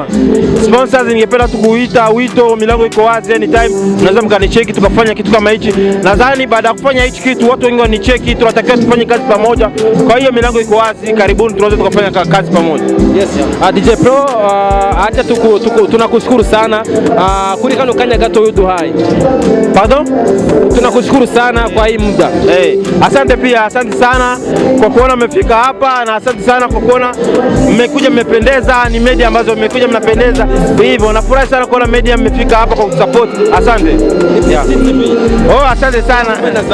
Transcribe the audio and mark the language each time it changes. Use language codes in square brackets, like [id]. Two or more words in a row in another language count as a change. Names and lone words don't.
[sw] Sponsors ningependa tukuita wito, milango iko wazi anytime. Unaweza mkanicheki tukafanya kitu kama hichi. Nadhani baada ya kufanya hichi kitu watu wengi wanicheki, tunatakiwa tufanye kazi pamoja. Kwa hiyo milango iko wazi, karibuni tunaweza tukafanya kazi pamoja. Yes. DJ Pro, acha tunakushukuru sana [rn] kuri kano kanya gato yuduhaye. [en] Pardon? [sw] Tunakushukuru sana kwa hii muda. Asante pia, asante sana kwa kwa kuona mmefika hapa, na asante sana kwa kuona mmekuja, mmependeza. Ni media ambazo mmekuja mnapendeza hivyo. Nafurahi sana kuona media mmefika hapa kwa kusupport. Asante. Yeah. Oh, asante sana.